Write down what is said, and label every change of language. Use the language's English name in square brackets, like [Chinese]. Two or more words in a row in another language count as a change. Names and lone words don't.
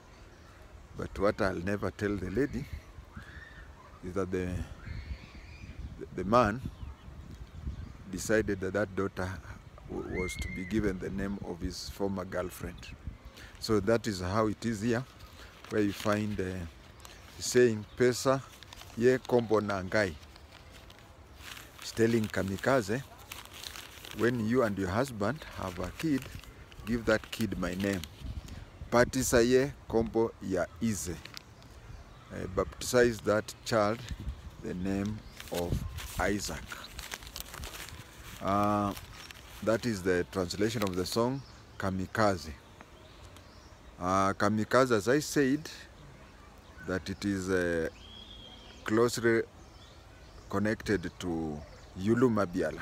[English] But what I'll never tell the lady is that the man decided that that daughter was to be given the name of his former girlfriend. So that is how it is here, where you find saying [Lingala] pesa ye kombo nangai. [English] It's telling Kamikaze, when you and your husband have a kid, give that kid my name. [Lingala] Patisa ye kombo ya ize. [English] Baptize that child the name of Isaac. That is the translation of the song Kamikaze. Kamikaze, as I said, that it is closely connected to Yulu Mabiala.